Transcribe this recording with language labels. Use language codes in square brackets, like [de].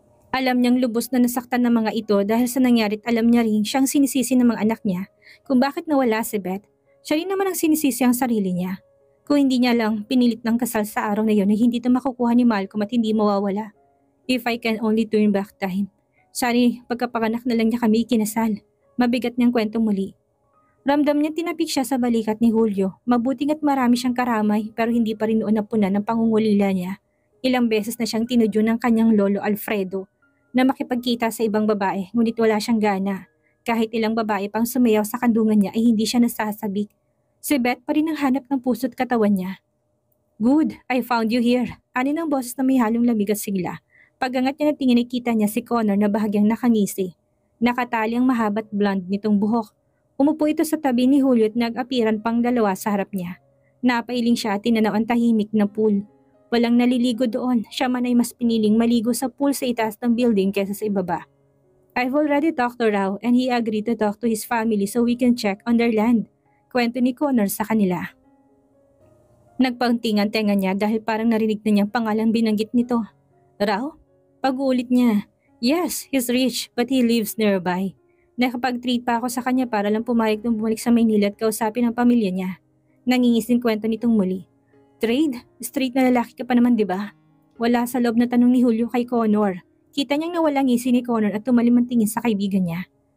[tl] Alam niyang lubos na nasaktan ng mga ito dahil sa nangyari't alam niya rin siyang sinisisi ng mga anak niya kung bakit nawala si Beth. Siya rin naman ang sinisisi ang sarili niya. Kung hindi niya lang pinilit ng kasal sa araw na yon ay hindi ito makukuha ni Malcolm at hindi mawawala. [en] If I can only turn back time. [tl] Sorry, pagkapanganak na lang niya kami ikinasal. Mabigat niyang kwentong muli. Ramdam niya tinapik siya sa balikat ni Julio. Mabuting at marami siyang karamay pero hindi pa rin noon napunan ng pangungulila niya. Ilang beses na siyang tinudyo ng kanyang lolo Alfredo na makipagkita sa ibang babae ngunit wala siyang gana. Kahit ilang babae pang sumayaw sa kandungan niya ay hindi siya nasasabik. Si Beth pa rin ang hanap ng puso't katawan niya. [en] Good, I found you here. [tl] Ani ng boses na may halong lamig at sigla. Pagangat niya na tingin ay kita niya si Connor na bahagyang nakangisi. Nakatali ang mahabat blonde nitong buhok. Umupo ito sa tabi ni Julio at nag-apiran pang dalawa sa harap niya. Napailing siya at tinanaw ang tahimik na pool. Walang naliligo doon, siya man ay mas piniling maligo sa pool sa itaas ng building kaysa sa ibaba. [en] I've already talked to Rao and he agreed to talk to his family so we can check on their land. [tl] Kwento ni Connor sa kanila. Nagpauntingan tenga niya dahil parang narinig na niyang pangalang binanggit nito. Rao? Pag-uulit niya. [en] Yes, he's rich but he lives nearby. [tl] Nakapag-treat pa ako sa kanya para lang pumayag nung bumalik sa Maynila at kausapin ang pamilya niya. Nangingising kwento nitong muli. Trade? Straight na lalaki ka pa naman, di ba? Wala sa loob na tanong ni Julio kay Connor. Kita niyang nawala ngisi ni Connor at tumalim ang tingin sa kaibigan niya.